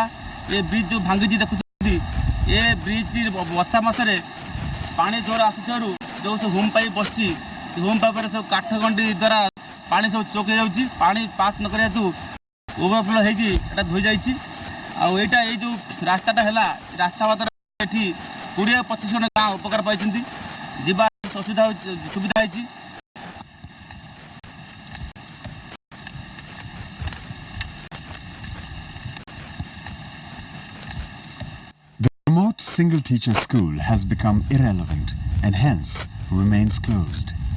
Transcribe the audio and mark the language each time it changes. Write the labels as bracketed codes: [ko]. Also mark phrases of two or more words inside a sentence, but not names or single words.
[or] ଏ ବ୍ରିଜ୍ ଯେଉଁ ଭାଙ୍ଗିଛି ଦେଖୁଛନ୍ତି, ଏ ବ୍ରିଜ୍ ବର୍ଷା ମାସରେ ପାଣି ଜୋର ଆସୁଥିବାରୁ ଯେଉଁ ସବୁ [en] hume pipe [or] ବସିଛି, ସେ ହୋମ୍ ପାଇପ୍ରେ ସବୁ କାଠ ଗଣ୍ଡି ଦ୍ୱାରା ପାଣି ସବୁ ଚୋକ୍ ହେଇଯାଉଛି। ପାଣି ପାସ୍ ନ କରିବା ହେତୁ ଓଭରଫ୍ଲୋ ହେଇକି ଏଇଟା ଧୋଇ ଯାଇଛି। ଆଉ ଏଇଟା ଏଇ ଯେଉଁ ରାସ୍ତାଟା ହେଲା, ରାସ୍ତା ମାତ୍ରା ଏଠି 20-25 ଜଣ ଗାଁ ଉପକାର ପାଇଛନ୍ତି। ଯିବା ସୁବିଧା ହେଇଛି। [en] The remote single-teacher school has become irrelevant and hence remains closed.